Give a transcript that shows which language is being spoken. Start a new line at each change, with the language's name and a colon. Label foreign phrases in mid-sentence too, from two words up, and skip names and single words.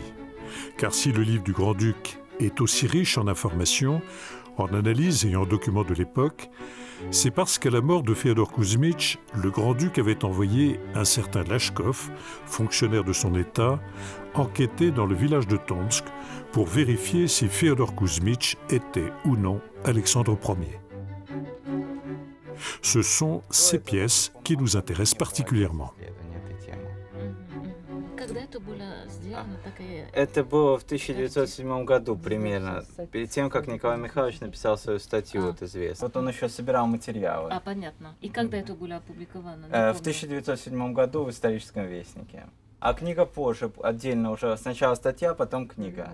French: Car si le livre du Grand-Duc est aussi riche en informations, en analyses et en documents de l'époque, c'est parce qu'à la mort de Féodor Kuzmich, le grand-duc avait envoyé un certain Lachkov, fonctionnaire de son État, enquêter dans le village de Tomsk pour vérifier si Féodor Kuzmich était ou non Alexandre Ier. Ce sont ces pièces qui nous intéressent particulièrement.
Russian: Это было в 1907 году примерно, перед тем, как Николай Михайлович написал свою статью, вот известную. Вот он еще собирал материалы. Понятно. И когда это было опубликовано? В 1907 году в «Историческом вестнике». А книга позже, отдельно уже, сначала статья, потом книга.